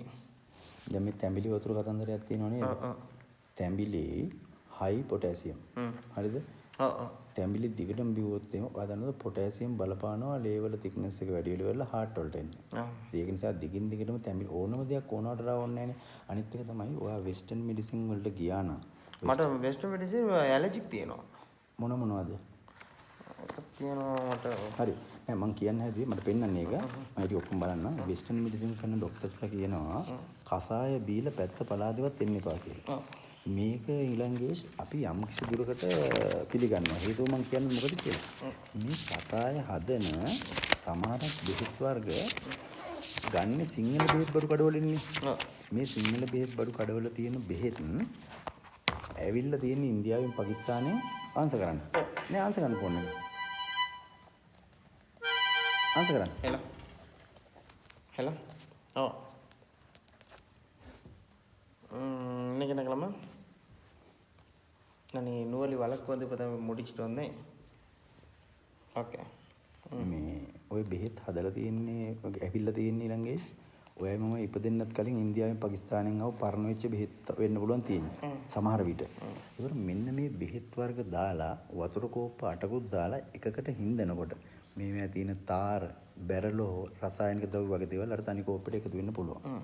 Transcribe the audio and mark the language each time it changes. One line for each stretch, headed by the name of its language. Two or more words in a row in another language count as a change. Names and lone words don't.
Sinhala: දැන් මේ තැඹිලි වතුර කතන්දරයක් තියෙනව නේද? තැඹිලි
English: high potassium.
Sinhala: හරිද? තැඹිලි දිගටම බිව්වොත් එහෙම ඔයා දන්නවද පොටෑසියම් බලපානවා ලේවල thickness එක වැඩි වෙලා heart වලට එන්නේ. ඒක නිසා දිගින් දිගටම තැඹිලි ඕනම දෙයක් ඕනවට ඕනේ නැහැනේ. අනිත් එක තමයි ඔයා
English: western medicine
Sinhala: වලට ගියා නම් මට
English: western medicine allergic
Sinhala: තියෙනවා. මොනවද? තියෙනවා මට. හරි. නෑ මං කියන්න හැදුවේ මට පෙන්වන්නේ ඒක. මම ඉතින් ඔක්කොම බලන්න.
English: western medicine
Sinhala: කරන ડોක්ටර්ස්ලා කියනවා කසාය බීලා පැත්ත පලාදවත් එන්න එපා කියලා. මේක ඊළඟේස් අපි යම් කිසි දුරකට පිළිගන්නවා. හේතුව මං කියන්නේ මොකද කියලා. මේ කසාය හදන සමහර බෙහෙත් වර්ග ගන්න සිංහල බෙහෙත් බඩු කඩවලින්නේ. මේ සිංහල බෙහෙත් බඩු කඩවල තියෙන බෙහෙත් ඇවිල්ලා තියෙන ඉන්දියාවෙන් පාකිස්තානෙන් ආන්සර් කරන්න. නෑ ආන්සර් කරන්න ඕනේ. ආන්සර් කරන්න. Hello.
Tamil: இன்னைக்கு என்ன கிழமை? நான் நூலி வழக்கு வந்து இப்போ தான் முடிச்சுட்டு வந்தேன். ஓகே.
Sinhala: මේ ඔය බෙහෙත් හදලා තියෙන්නේ ඇවිල්ලා තියෙන්නේ ළඟේ ඔයයි මම ඉපදෙන්නත් කලින් ඉන්දියාවෙන් පාකිස්තානෙන් ආව පරණ වෙච්ච බෙහෙත් වෙන්න පුළුවන් තියෙන්නේ සමහර විට. ඒතර මෙන්න මේ බෙහෙත් වර්ග දාලා වතුර කෝප්ප 8කුත් දාලා එකකට හින්දනකොට මේවා තියෙන තාර බැරලෝ රසායනික ද්‍රව්‍ය වගේ දේවල් අර තනි කෝප්පෙට එකතු වෙන්න පුළුවන්.